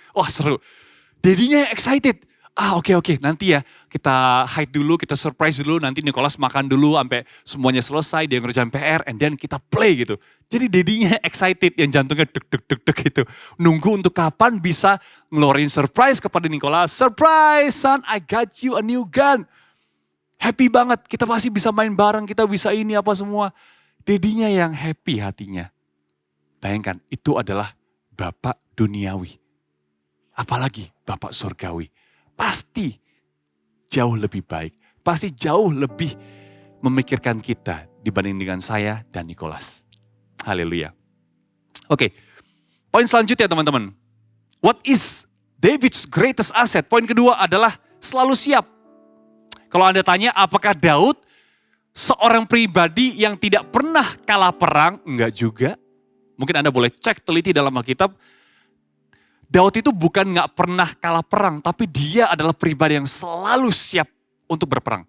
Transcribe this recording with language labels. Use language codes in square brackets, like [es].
[id] Wah seru. Dedinya excited. Oke, nanti ya kita hide dulu, kita surprise dulu, nanti Nicholas makan dulu sampai semuanya selesai, dia ngerjain PR, and then kita play gitu. Jadi dedinya excited, yang jantungnya deg-deg gitu. Nunggu untuk kapan bisa ngeluarin surprise kepada Nicholas. [en] Surprise son, I got you a new gun. [id] Happy banget, kita pasti bisa main bareng, kita bisa ini apa semua. Dedinya yang happy hatinya. Bayangkan, itu adalah Bapak duniawi. Apalagi Bapak surgawi. Pasti jauh lebih baik. Pasti jauh lebih memikirkan kita dibanding dengan saya dan Nicholas. Haleluya. Oke, poin selanjutnya teman-teman. [en] What is David's greatest asset? [id] Poin kedua adalah selalu siap. Kalau Anda tanya apakah Daud seorang pribadi yang tidak pernah kalah perang? Enggak juga. Mungkin Anda boleh cek teliti dalam Alkitab. Daud itu bukan gak pernah kalah perang, tapi dia adalah pribadi yang selalu siap untuk berperang.